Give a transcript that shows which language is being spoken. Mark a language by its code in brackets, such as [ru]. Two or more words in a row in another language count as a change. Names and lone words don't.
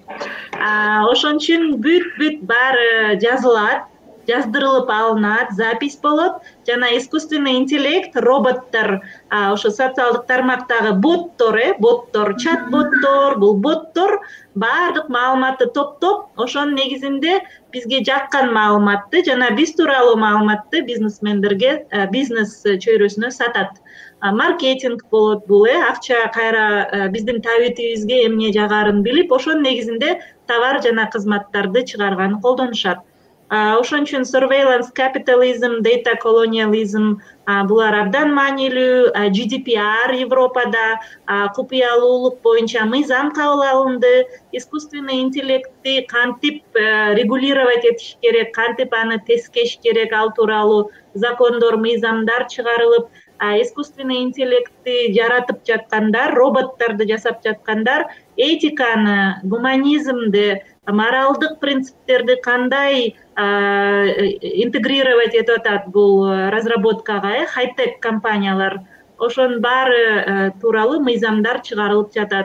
[ky] Ошон үчүн бүт баары жазылат, жаздырылып алынат, запись болот жана [ru] искусственный интеллект, [ky] роботтор, ошо социалдык тармактагы боттор, чат-боттор, бул боттор баардык маалыматты топтоп, ошонун негизинде бизге жаккан маалыматты жана биз тууралуу маалыматты бизнесмендерге бизнес чөйрөсүнө сатат. Маркетинг болот бул, акча кайра биздин табитибизге эмне жагарын билип, ошонун негизинде товар жана кызматтарды чыгарганы колдонушат. Ошон үчүн [en] surveillance capitalism, data colonialism [ky] булар абдан маанилүү. GDPR Европада купуялуулук боюнча мыйзам кабыл алынды. [ru] Искусственный интеллектти [ky] кантип регулировать этиш керек, кантип аны тескеш керек, ал тууралуу закондор, мыйзамдар чыгарылып, [ru] искусственный интеллектти [ky] жаратып жаткандар, роботторду жасап жаткандар этиканы, гуманизмди, моралдык принциптерди кандай интегрировать этип атат бул разработкага, хай-тек компаниялар, ошонун баары тууралуу мыйзамдар чыгарылып жатат.